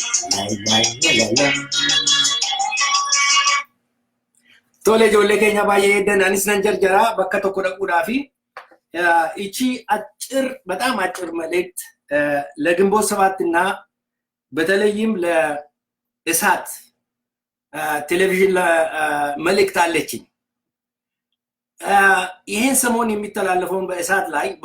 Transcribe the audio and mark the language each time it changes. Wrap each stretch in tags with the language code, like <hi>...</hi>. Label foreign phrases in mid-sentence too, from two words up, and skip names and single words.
<om>Tole ijoollee keenya baay'ee eeddan anis nan jarjara bakka tokko dhaquudhaafi</om> <am>ይቺ አጭር በጣም አጭር መልእክት ለግንቦት ሰባትና በተለይም ለእሳት ቴሌቪዥን መልእክት አለችኝ። ይሄን ሰሞን የሚተላለፈውን በእሳት ላይ</am>